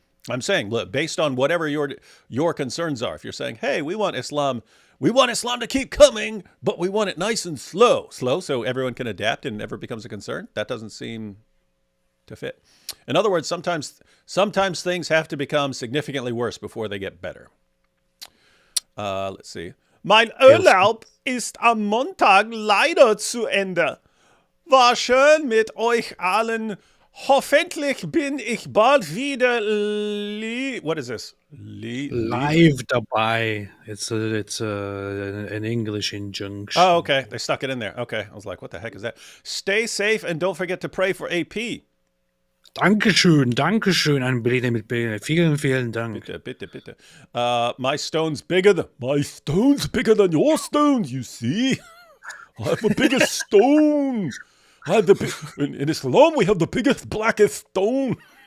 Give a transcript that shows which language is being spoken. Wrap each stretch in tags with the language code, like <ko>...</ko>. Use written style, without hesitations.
<en>I'm saying, look, based on whatever your concerns are, if you're saying, "Hey, we want Islam to keep coming, but we want it nice and slow, so everyone can adapt and never becomes a concern," that doesn't seem to fit. In other words, sometimes things have to become significantly worse before they get better. Let's see.</en> <de>Mein Urlaub ist am Montag leider zu Ende. War schön mit euch allen. Hoffentlich bin ich bald wieder</de> <en>what is this?</en> <de>Live dabei.</de> <en>It's an English injunction. Oh, okay. They stuck it in there. Okay. I was like, what the heck is that? Stay safe and don't forget to pray for AP.</en> <de>Dankeschön an Brille mit Brille. Vielen Dank. Bitte.</de> <en>My stone's bigger than your stone, you see. I have the biggest stone. In Islam, we have the biggest, blackest stone.</en>